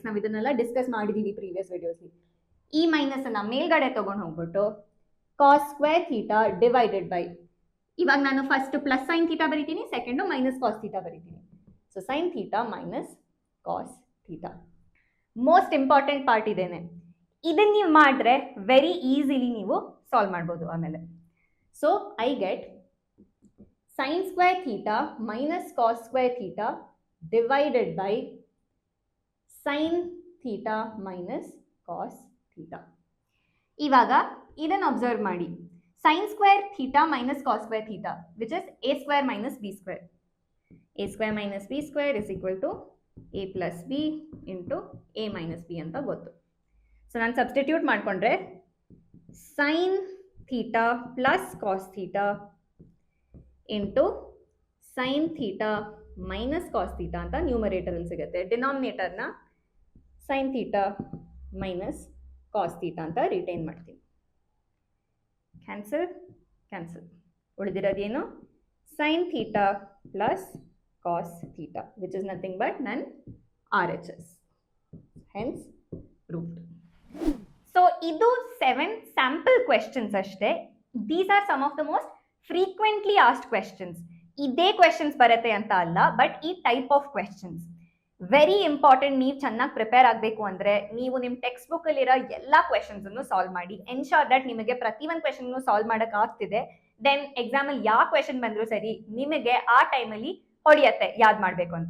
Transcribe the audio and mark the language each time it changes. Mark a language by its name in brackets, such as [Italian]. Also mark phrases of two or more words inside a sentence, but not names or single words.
[Kannada] ನಾವು ಇದನ್ನೆಲ್ಲ ಡಿಸ್ಕಸ್ ಮಾಡಿದೀವಿ [English] previous videosli. [Kannada] ಈ ಮೈನಸ್ ಅನ್ನ ಮೇಲ್ಗಡೆ ತಗೊಂಡು ಹೋಗ್ಬಿಟ್ಟು [English] cos square theta divided by, [Kannada] ಇವಾಗ ನಾನು [English] first plus sine theta [Kannada] ಬರೀತೀನಿ, [English] second minus cos theta [Kannada] ಬರೀತೀನಿ. [English] so sine theta minus cos theta. most important part ಇದೇನೆ. [Kannada] ಇದನ್ನ ನೀವು ಮಾಡಿದ್ರೆ [English] very easily [Kannada] ನೀವು ಸಾಲ್ವ್ ಮಾಡ್ಬೋದು ಆಮೇಲೆ. [English] so I get sin square theta minus cos square theta divided by sin theta minus cos theta. [Kannada] ಇವಾಗ ಇದನ್ನು ಅಬ್ಸರ್ವ್ ಮಾಡಿ. [English] sin square theta minus cos square theta which is a square minus b square. a square minus b square is equal to a plus b into a minus b [Kannada] ಅಂತ ಗೊತ್ತು. [English] ಸೊ [Kannada] ನಾನು ಸಬ್ಸ್ಟಿಟ್ಯೂಟ್ ಮಾಡ್ಕೊಂಡ್ರೆ [English] sin theta plus cos theta into sine theta minus cos theta [Kannada] ಅಂತ ನ್ಯೂಮರೇಟರಲ್ಲಿ ಸಿಗುತ್ತೆ. [English] denominatorna sine theta minus cos theta [Kannada] ಅಂತ ರಿಟೈನ್ ಮಾಡ್ತೀನಿ. [English] cancel cancel. ಉಳಿದಿರೋದೇನು sine theta plus cos theta which is nothing but nan RHS, hence root. [Kannada] ಸೊ ಇದು 7 [English] sample questions [Kannada] ಅಷ್ಟೇ. [English] these are some of the most frequently asked questions. [Kannada] ಇದೇ ಕ್ವೆಶನ್ಸ್ ಬರುತ್ತೆ ಅಂತ ಅಲ್ಲ, [English] ಬಟ್ ಈ type of questions very important. [Kannada] ನೀವು ಚೆನ್ನಾಗಿ ಪ್ರಿಪೇರ್ ಆಗಬೇಕು ಅಂದರೆ ನೀವು ನಿಮ್ಮ [English] text book [Kannada] ಅಲ್ಲಿರೋ ಎಲ್ಲ ಕ್ವೆಶನ್ಸ್ ಅನ್ನು ಸಾಲ್ವ್ ಮಾಡಿ. [English] ensure that [Kannada] ನಿಮಗೆ ಪ್ರತಿಯೊಂದು [English] question solve [Kannada] ಮಾಡಕ್ ಆಗ್ತಿದೆ. [English] then examalli [Kannada] ಯಾವ ಕ್ವೆಶನ್ ಬಂದರೂ ಸರಿ ನಿಮಗೆ ಆ ಟೈಮಲ್ಲಿ ಹೊಡೆಯತ್ತೆ ಯಾವ್ದು ಮಾಡಬೇಕು ಅಂತ.